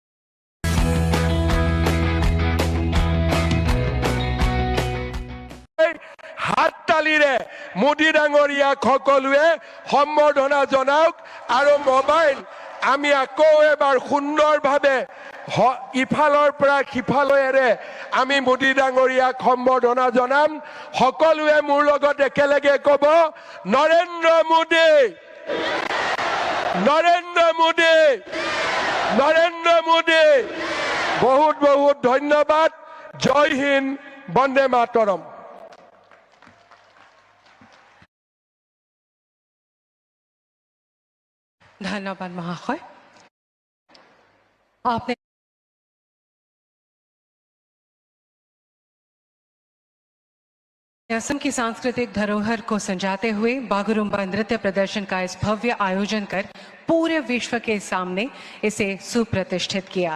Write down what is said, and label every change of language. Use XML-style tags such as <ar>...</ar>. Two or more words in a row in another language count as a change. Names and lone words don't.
<as>হাত তালিৰে মোদী ডাঙৰীয়াক সকলোৱে সম্বৰ্ধনা জনাওক আৰু মোবাইল আমি আকৌ এবাৰ সুন্দৰভাৱে ইফালৰ পৰা সিফালৰে আমি মোদী ডাঙৰীয়াক সম্বৰ্ধনা জনাম সকলোৱে মোৰ লগত একেলগে ক'ব নৰেন্দ্ৰ মোদী নৰেন্দ্ৰ মোদী নৰেন্দ্ৰ মোদী বহুত বহুত ধন্যবাদ</as> <hi>जय हिंद वंदे मातरम धन्यवाद महाशय आपने असम की सांस्कृतिक धरोहर को संजाते हुए बागुरुम्बा नृत्य प्रदर्शन का इस भव्य आयोजन कर पूरे विश्व के सामने इसे सुप्रतिष्ठित किया।</hi>